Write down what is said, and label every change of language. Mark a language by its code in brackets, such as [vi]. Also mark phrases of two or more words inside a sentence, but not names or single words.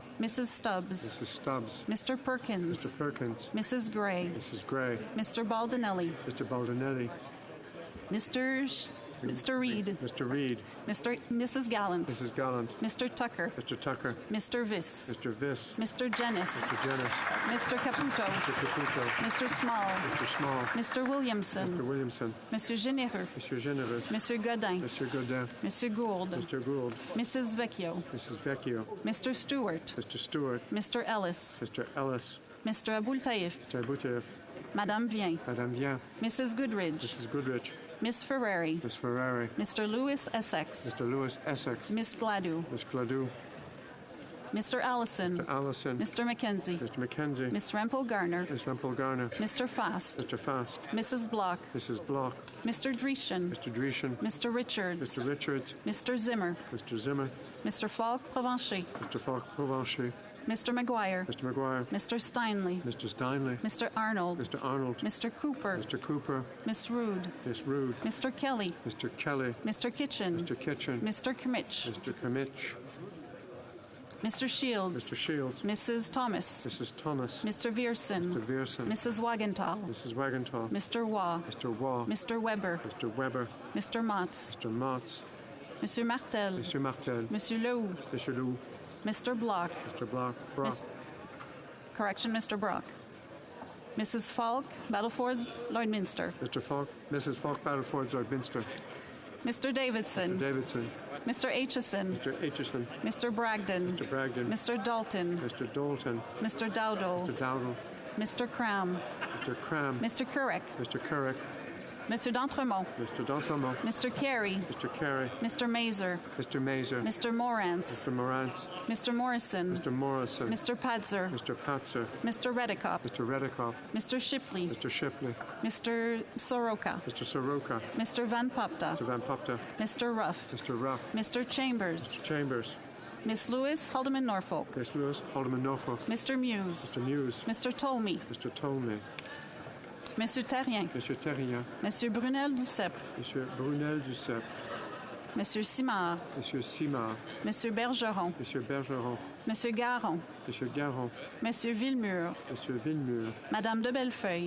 [en] Mrs. Stubbs. Mrs. Stubbs. Mr. Perkins. Mr. Perkins. Mrs. Gray. Mrs. Gray. Mr. Baldinelli. Mr. Baldinelli. Mr. Reed. Mr. Reed. Mrs. Gallant. Mrs. Gallant. Mr. Tucker. Mr. Tucker. Mr. Viss. Mr. Viss. Mr. Jennis. Mr. Jennis. Mr. Caputo. Mr. Caputo. Mr. Small. Mr. Small. Mr. Williamson. Mr. Williamson. Monsieur Généreux. Monsieur Généreux. Monsieur Godin. Monsieur Godin. Monsieur Gould. Mr. Gould. Mrs. Vecchio. Mrs. Vecchio. Mr. Stewart. Mr. Stewart. Mr. Ellis. Mr. Ellis. Mr. Aboul Taïf. Mr. Aboutaif. Madame Vien. Madame Vien. Mrs. Goodridge. Mrs. Goodrich. Miss Ferrari. Miss Ferrari. Mr. Lewis Essex. Mr. Lewis Essex. Miss Gladue. Miss Gladue. Mr. Allison. Mr. Allison. Mr. Mackenzie. Mr. Mackenzie. Miss Rempel Garner. Miss Rempel Garner. Mr. Fast. Mr. Fast. Mrs. Block. Mrs. Block. Mr. Dreschen. Mr. Dreschen. Mr. Richards. Mr. Richards. Mr. Zimmer. Mr. Zimmer. Mr. Falk Provencher. Mr. Falk Provencher. Mr. McGuire. Mr. McGuire. Mr. Steinley. Mr. Steinley. Mr. Arnold. Mr. Arnold. Mr. Cooper. Mr. Cooper. Miss Rude. Miss Rude. Mr. Kelly. Mr. Kelly. Mr. Kitchen. Mr. Kitchen. Mr. Kimmich. Mr. Kimmich. Mr. Shields. Mr. Shields. Mrs. Thomas. Mrs. Thomas. Mr. Vierson. Mr. Vierson. Mrs. Wagenthal. Mrs. Wagenthal. Mr. Waugh. Mr. Waugh. Mr. Weber. Mr. Weber. Mr. Motz. Mr. Motz. Monsieur Martel. Monsieur Martel. Monsieur Lehoux. Mr. Lou. Mr. Block. Mr. Block. Brock. Correction, Mr. Brock. Mrs. Falk, Battlefords, Lloydminster. Mr. Falk. Mrs. Falk, Battlefords, Lloydminster. Mr. Davidson. Mr. Davidson. Mr. Aitchison. Mr. Aitchison. Mr. Bragdon. Mr. Bragdon. Mr. Dalton. Mr. Dalton. Mr. Dowdle. Mr. Dowdle. Mr. Cram. Mr. Cram. Mr. Couric. Mr. Couric. Mr. D'Entremont. Mr. D'Entremont. Mr. Carey. Mr. Carey. Mr. Mazer. Mr. Mazer. Mr. Morantz. Mr. Morantz. Mr. Morrison. Mr. Morrison. Mr. Padzer. Mr. Patzer. Mr. Redekop. Mr. Redekop. Mr. Shipley. Mr. Shipley. Mr. Soroka. Mr. Soroka. Mr. Van Popta. Mr. Van Popta. Mr. Ruff. Mr. Ruff. Mr. Chambers. Mr. Chambers. Miss Lewis, Haldeman Norfolk. Miss Lewis, Alderman Norfolk. Mr. Muse. Mr. Muse. Mr. Tolmie. Mr. Tolmie. Monsieur Terrien. Monsieur Terrien. Monsieur Brunel Duceppe. Monsieur Brunel Duceppe. Monsieur Simard. Monsieur Simard. Monsieur Bergeron. Monsieur Bergeron. Monsieur Garon. Monsieur Garon. Monsieur Villemur. Monsieur Villemur. Madame de Bellefeuille.